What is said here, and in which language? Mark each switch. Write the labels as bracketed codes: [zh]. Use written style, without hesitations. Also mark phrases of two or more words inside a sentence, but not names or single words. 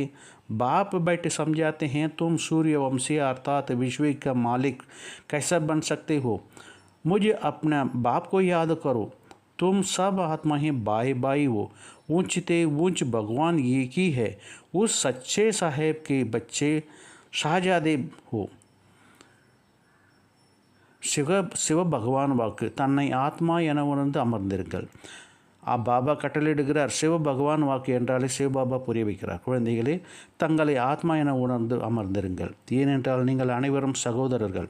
[hi] बाप बैठे समझाते हैं, तुम सूर्यवंशी अर्थात विश्व का मालिक कैसा बन सकते हो? मुझे अपना बाप को याद करो। तुम सब आत्मा ही बाई बाई हो। ऊंचते ऊंच भगवान एक ही है। उस सच्चे साहेब के बच्चे शहजादे हो। [ta] சிவ பகவான் வாக்கு, தன்னை ஆத்மா என உணர்ந்து அமர்ந்திருங்கள். பாபா கட்டளையிடுகிறார். சிவ பகவான் வாக்கு என்றாலே சிவபாபா புரிய வைக்கிறார். குழந்தைகளே, தங்களை ஆத்மா என உணர்ந்து அமர்ந்திருங்கள். ஏனென்றால் நீங்கள் அனைவரும் சகோதரர்கள்.